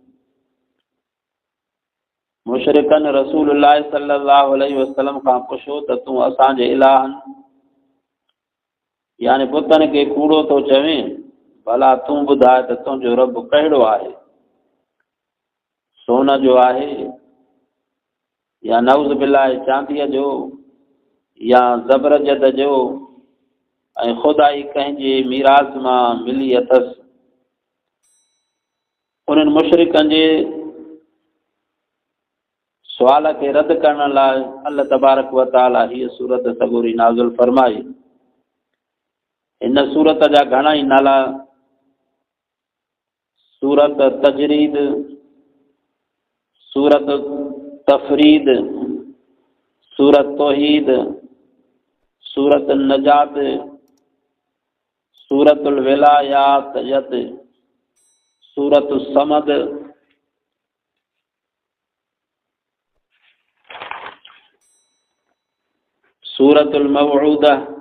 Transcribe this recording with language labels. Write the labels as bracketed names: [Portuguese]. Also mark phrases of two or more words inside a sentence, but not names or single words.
[Sindhi] मुशरिकनि रसूलुल्लाह [Arabic] صلى الله عليه وسلم [Sindhi] खां पुछो त तूं असांजे इलाहनि यानी बुतनि खे कूड़ो थो चवें, भला तूं ॿुधाए त तुंहिंजो रब कहिड़ो आहे, सोन जो आहे या [Arabic] نعوذ بالله [Sindhi] चांदीअ जो या ज़बरजद जो ऐं खुदाई कंहिंजे मीरास मां मिली अथसि। उन्हनि मुशरिकनि जे सुवाल खे रद्द करण लाइ अल्लाह [Arabic] تبارك وتعالى [Sindhi] हीअ सूरत सबूरी नाज़िल फरमाई। इन सूरत जा घणा ई नाला सूरत तजरीद, सूरत तफरीद, सूरत तौहीद, सूरत नजात, सूरतुल विलायात, सूरत समद, सूरतुल मवऊदा।